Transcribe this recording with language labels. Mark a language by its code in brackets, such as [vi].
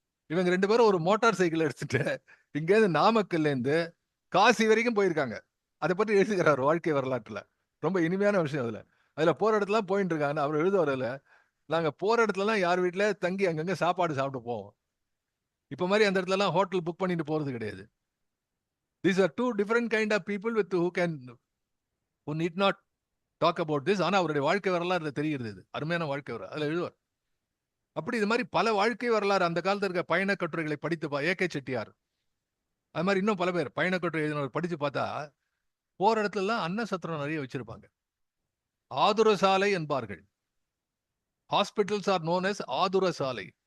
[ta] இவங்க 2 பேரும் ஒரு மோட்டார் சைக்கிள் எடுத்துட்டு இங்கேருந்து நாமக்கல்ல இருந்து காசி வரைக்கும் போயிருக்காங்க. அதை பற்றி எழுதுகிறார் வாழ்க்கை வரலாற்றுல. ரொம்ப இனிமையான விஷயம் அதுல போற இடத்துல போயிட்டு இருக்காங்க. அவர் எழுதுவார்ல, நாங்க போற இடத்துலலாம் யார் வீட்டுல தங்கி அங்கங்க சாப்பாடு சாப்பிட்டு போவோம். இப்ப மாதிரி அந்த இடத்துல எல்லாம் ஹோட்டல் புக் பண்ணிட்டு போறது கிடையாது. [en] These are two different kind of people with who need not talk about this. [ta] ஆனா அவருடைய வாழ்க்கை வரலாறு தெரிகிறது. அருமையான வாழ்க்கை வரலாறு அதுல எழுதுவார். அப்படி இது மாதிரி பல வாழ்க்கை வரலாறு அந்த காலத்துல இருக்க பயண கட்டுரைகளை படித்து ஏகே செட்டியார், அது மாதிரி இன்னும் பல பேர் பயண கட்டுரை எழுதினவர் படிச்சு பார்த்தா போற இடத்துல எல்லாம் அன்ன சத்திரம் நிறைய வச்சிருப்பாங்க. ஆதுர சாலை என்பார்கள். [en] hospitals are known as [ta] ஆதுர சாலை.